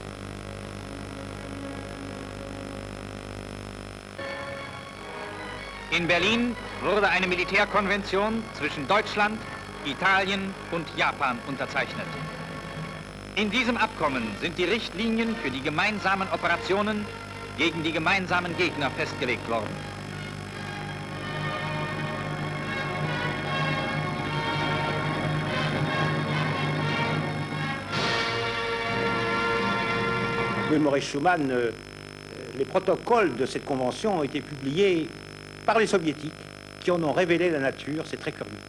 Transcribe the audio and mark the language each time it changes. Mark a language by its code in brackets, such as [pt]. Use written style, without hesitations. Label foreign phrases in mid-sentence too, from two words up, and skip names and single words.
[de] In Berlin wurde eine Militärkonvention zwischen Deutschland, Italien und Japan unterzeichnet. In diesem Abkommen sind die Richtlinien für die gemeinsamen Operationen gegen die gemeinsamen Gegner festgelegt worden. [fr] Oui, Maurice Schumann, les protocoles de cette convention ont été publiés par les soviétiques qui en ont révélé la nature, c'est très curieux.